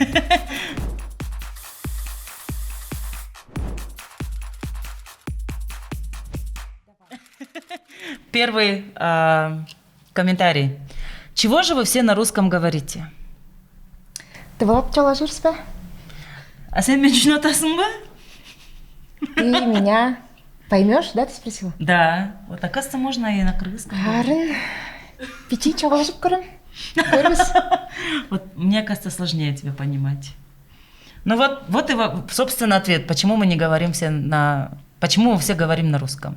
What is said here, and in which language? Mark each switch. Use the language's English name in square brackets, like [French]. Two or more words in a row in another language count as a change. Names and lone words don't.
[Russian] Первый комментарий. Чего же вы все на русском говорите? Ты вообще себя? [Kazakh] А сен мен түсінесің ба? [Russian] Ты меня поймешь, да, ты спросила? Да. Вот, оказывается, можно и на крымском. Арын, пяти чалажып көрім. Вот, мне кажется, сложнее тебя понимать. Ну вот и, собственно, ответ. Почему мы не говорим Почему мы все говорим на русском?